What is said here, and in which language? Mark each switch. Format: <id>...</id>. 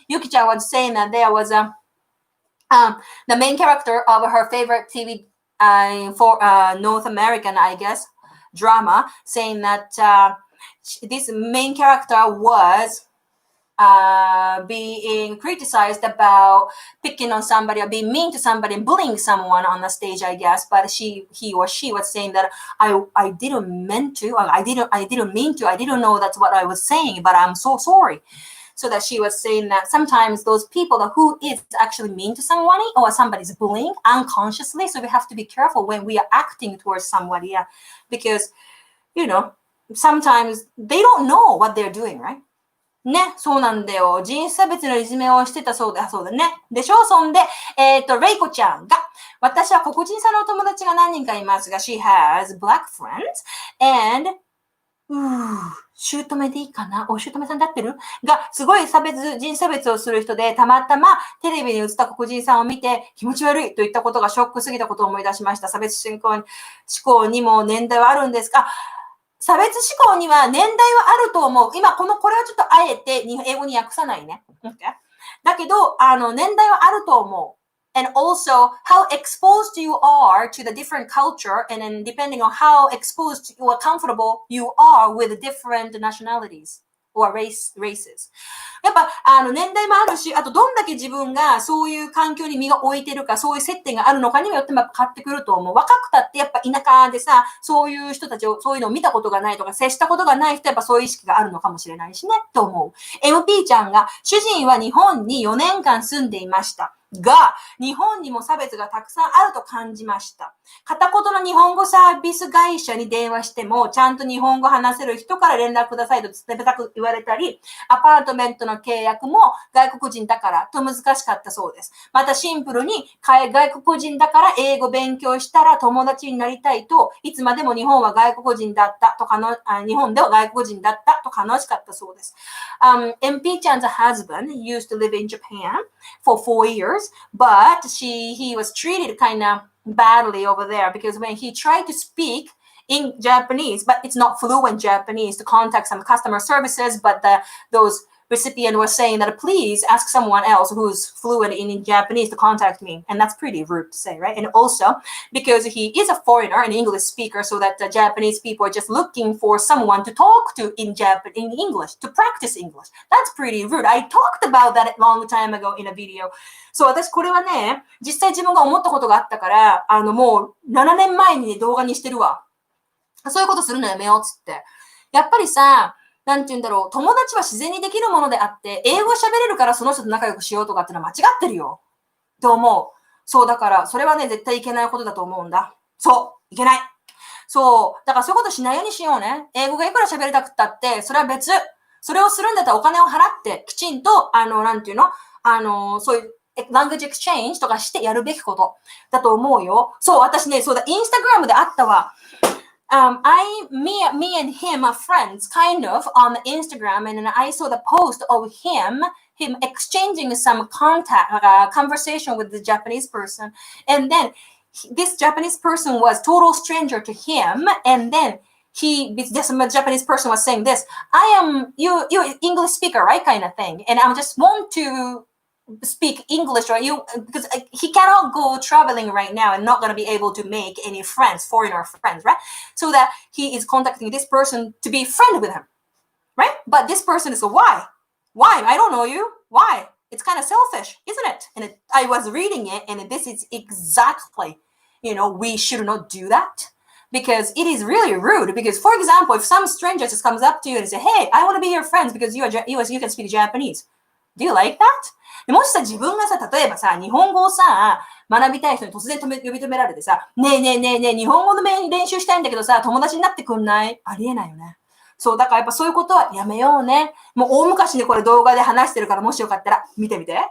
<en>ゆきちゃんは saying that there was the main character of her favorite TV for North American, I guess, drama, saying that this main character was being criticized about picking on somebody or being mean to somebody and bullying someone on the stage, I guess. But he or she was saying that I didn't mean to, I didn't know that's what I was saying, but I'm so sorry. So that she was saying that sometimes those people who is actually mean to someone or somebody's bullying unconsciously. So we have to be careful when we are acting towards somebody, yeah, because, sometimes they don't know what they're doing, right?</en> <ja>ね、そうなんだよ。人種差別のいじめをしてたそうだね。でしょ。そんで、レイコちゃんが、私は黒人さんのお友達が何人かいますが、</ja> <en>she has black friends and</en> <ja>姑でいいかなお姑さんだってるが、すごい人種差別をする人で、たまたまテレビに映った黒人さんを見て、気持ち悪いといったことがショックすぎたことを思い出しました。差別思考にも年代はあるんですか？差別思考には年代はあると思う。今、これはちょっとあえて英語に訳さないね。</ja> <en>Okay?</en> <ja>だけど、年代はあると思う。</ja> <en>And also, how exposed you are to the different culture, and then depending on how exposed or comfortable you are with different nationalities or races.</en> <ja>やっぱ、年代もあるし、あと、どんだけ自分がそういう環境に身が置いてるか、そういう接点があるのかにもよってもやっぱ変わってくると思う。若くたってやっぱ田舎でさ、そういう人たちを、そういうのを見たことがないとか、接したことがない人はやっぱそういう意識があるのかもしれないしね、と思う。 MP ちゃんが、主人は日本に4年間住んでいました。が、日本にも差別がたくさんあると感じました。片言の日本語サービス会社に電話しても、ちゃんと日本語話せる人から連絡くださいと冷たく言われたり、アパートメントの契約も外国人だからと難しかったそうです。またシンプルに外国人だから英語勉強したら友達になりたいと、いつまでも日本は外国人だったと日本では外国人だったと悲しかったそうです。</ja> <en>MP ちゃん 's husband used to live in Japan for 4 years, but he was treated kind of badly over there because when he tried to speak in Japanese, but it's not fluent Japanese, to contact some customer services, but those recipient was saying that please ask someone else who's fluent in Japanese to contact me. And that's pretty rude to say, right? And also because he is a foreigner, an English speaker, so that the Japanese people are just looking for someone to talk to in English, to practice English. That's pretty rude. I talked about that a long time ago in a video.</en> <ja>そう、私これはね、実際自分が思ったことがあったから、もう7年前に、ね、動画にしてるわ。そういうことするのやめようっつって。やっぱりさ、なんて言うんだろう、友達は自然にできるものであって、英語喋れるからその人と仲良くしようとかってのは間違ってるよ。と思う。そう、だから、それはね、絶対いけないことだと思うんだ。そう、いけない。そう、だからそういうことしないようにしようね。英語がいくら喋りたくったって、それは別。それをするんだったらお金を払って、きちんと、なんていうのそういう、language exchange とかしてやるべきことだと思うよ。そう、私ね、そうだ、インスタグラムであったわ。</ja> <en>me and him are friends, kind of, on Instagram, and then I saw the post of him exchanging some conversation with the Japanese person, and then this Japanese person was total stranger to him, and then this Japanese person was saying this, you're English speaker, right, kind of thing, and I just want to speak English, or because he cannot go traveling right now and not going to be able to make any foreigner friends, right? So that he is contacting this person to be friend with him, right? But this person is why? I don't know you. Why? It's kind of selfish, isn't it? And I was reading it, and this is exactly, we should not do that. Because it is really rude. Because, for example, if some stranger just comes up to you and say, hey, I want to be your friends because you can speak Japanese. Do you like that?</en> <ja>もしさ、自分がさ、例えばさ、日本語をさ、学びたい人に突然呼び止められてさ、ねえ、日本語の練習したいんだけどさ、友達になってくんない？ありえないよね。そう、だからやっぱそういうことはやめようね。もう大昔にこれ動画で話してるから、もしよかったら見てみて。</ja>